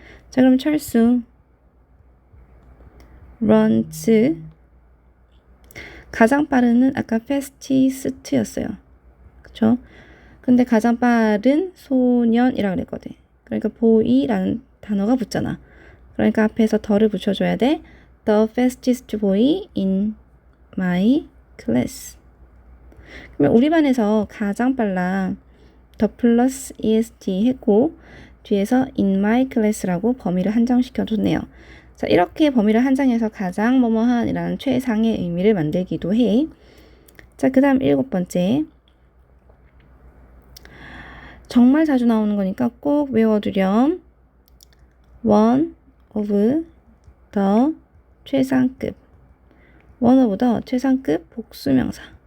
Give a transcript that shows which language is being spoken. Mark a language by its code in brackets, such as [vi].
[ko] 자, 그럼 철수 [en] runs [ko] 가장 빠른은 아까 fastest였어요. 그쵸? 근데 가장 빠른 소년이라고 그랬거든. 그러니까 boy라는 단어가 붙잖아. 그러니까 앞에서 더를 붙여줘야 돼. [en] The fastest boy in my class. [ko] 그러면 우리 반에서 가장 빨라. 더 플러스 est 했고 뒤에서 [en] in my class [ko] 라고 범위를 한정시켜줬네요. 자, 이렇게 범위를 한정해서 가장 뭐뭐한이라는 최상의 의미를 만들기도 해. 자, 그 다음 7번째. 정말 자주 나오는 거니까 꼭 외워두렴. [en] one of the 최상급. one of the 최상급 복수명사.